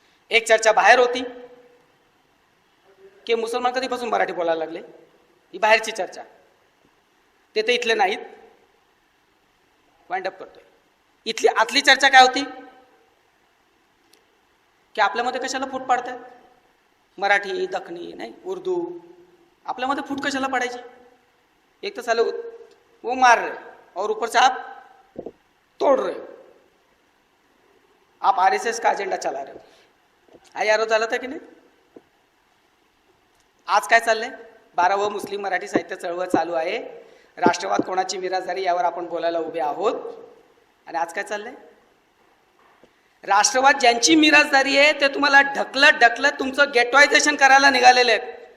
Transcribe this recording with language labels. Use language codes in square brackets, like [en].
[mr] एक चर्चा बाहेर होती की मुसलमान कधीपासून मराठी बोलायला लागले, ही बाहेरची चर्चा, ते तर इथले नाहीत, वाइंड अप करतोय. इथली आतली चर्चा काय होती की आपल्यामध्ये कशाला फूट पाडतात, मराठी दखनी नाही उर्दू, आपल्यामध्ये फूट कशाला पडायची. [hi] एक तर साले वो मार रहे और ऊपर से आप तोड़ रहे हो, आप आरएसएस का एजेंडा चला रहे हो. [mr] हा यारो झाला था की नाही. आज काय चाललंय? 12वं मुस्लिम मराठी साहित्य चळवळ चालू आहे. राष्ट्रवाद कोणाची मिरासदारी यावर आपण बोलायला उभे आहोत. आणि आज काय चाललंय? राष्ट्रवाद ज्यांची मिरासदारी आहे ते तुम्हाला ढकलत तुमचं गेटवायझेशन करायला निघालेले आहेत.